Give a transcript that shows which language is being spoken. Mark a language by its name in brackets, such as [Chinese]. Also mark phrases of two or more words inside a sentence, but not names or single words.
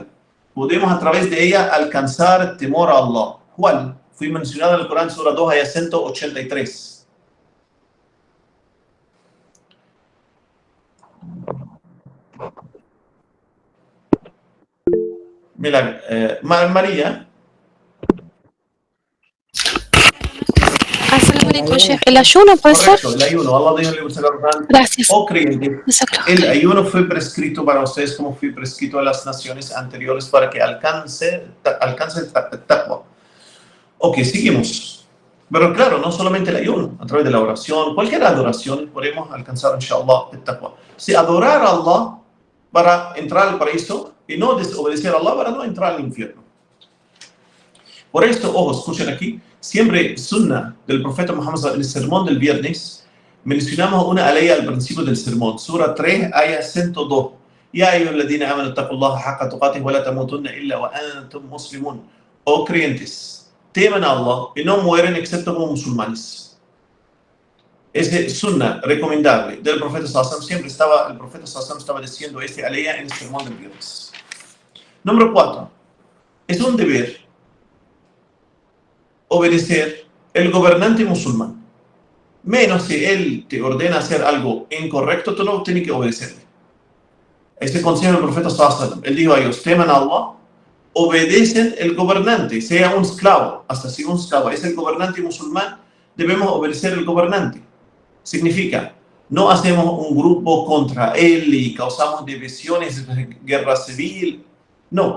[Spanish] Podemos a través de ella alcanzar temor a Allah. ¿Cuál? Fui mencionado en el Corán, Sura 2, ayah 183. Mira, María. [Arabic] السلام عليكم، شيخ. [Spanish] ¿El ayuno puede ser? Correcto, el ayuno. Allah dijo en el Corán. Gracias. Oh creyentes, el ayuno fue prescrito para ustedes como fue prescrito a las naciones anteriores para que alcance el taqwa. Ok, seguimos. Pero claro, no solamente el ayuno, a través de la oración, cualquier adoración podemos alcanzar, inshallah, el taqwa. Si adorar a Allah para entrar al paraíso y no desobedecer a Allah para no entrar al infierno. Por esto, ojo, escuchen aquí, siempre sunnah del profeta Muhammad en el sermón del viernes, mencionamos una ley al principio del sermón, Sura 3, ayah 102. [Arabic] يا أيها الذين آمنوا اتقوا الله حق تقاته ولا تموتن إلا وأنتم مسلمون. [Spanish] Oh creyentes, teman a Allah y no mueren excepto como musulmanes. Ese sunnah recomendable del profeta [Arabic] صلى الله عليه وسلم, [Spanish] el profeta [Arabic] صلى الله عليه وسلم [Spanish] estaba diciendo aleya en el sermón del viernes. Número 4. Es un deber obedecer el gobernante musulmán. Menos si él te ordena hacer algo incorrecto, tú no tienes que obedecerle. Este consejo del profeta [Arabic] صلى الله عليه وسلم, [Spanish] él dijo a ellos, teman a Allah, obedecen el gobernante, sea un esclavo, hasta si un esclavo es el gobernante musulmán, debemos obedecer el gobernante. Significa, no hacemos un grupo contra él y causamos divisiones, guerra civil, no.